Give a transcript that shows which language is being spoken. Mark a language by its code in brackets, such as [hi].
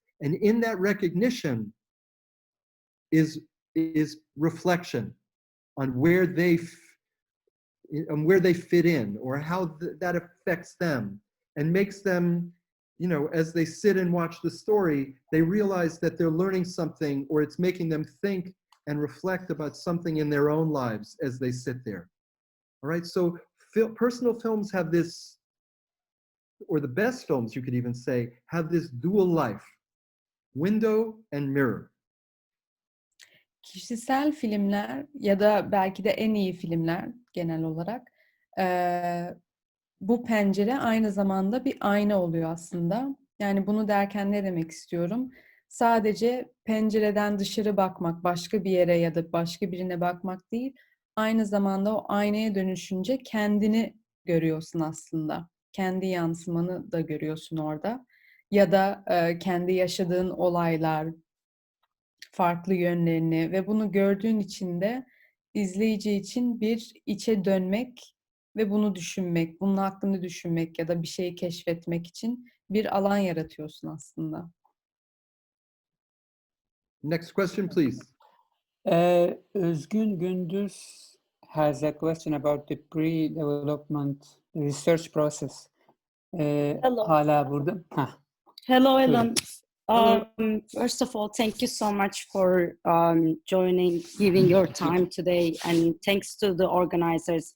[en] And in that recognition is reflection on where they fit in, or how that affects them and makes them, you know, as they sit and watch the story, they realize that they're learning something, or it's making them think and reflect about something in their own lives as they sit there. All right, so personal films have this, or the best films, you could even say, have this dual life, window and mirror. [tr] Kişisel filmler ya da belki de en iyi filmler genel olarak bu pencere aynı zamanda bir ayna oluyor aslında. Yani bunu derken ne demek istiyorum? Sadece pencereden dışarı bakmak, başka bir yere ya da başka birine bakmak değil, aynı zamanda o aynaya dönüşünce kendini görüyorsun aslında. Kendi yansımanı da görüyorsun orada. Ya da kendi yaşadığın olaylar, farklı yönlerini ve bunu gördüğün için de izleyici için bir içe dönmek ve bunu düşünmek, bunun hakkında düşünmek ya da bir şeyi keşfetmek için bir alan yaratıyorsun aslında. [en] Next question, please. Özgün Gündüz has a question about the pre-development research process. Hello. [tr] Hala burada. [en] Hello, [tr] Buyurun. [en] Ellen. First of all, thank you so much for joining, giving your time today, and thanks to the organizers.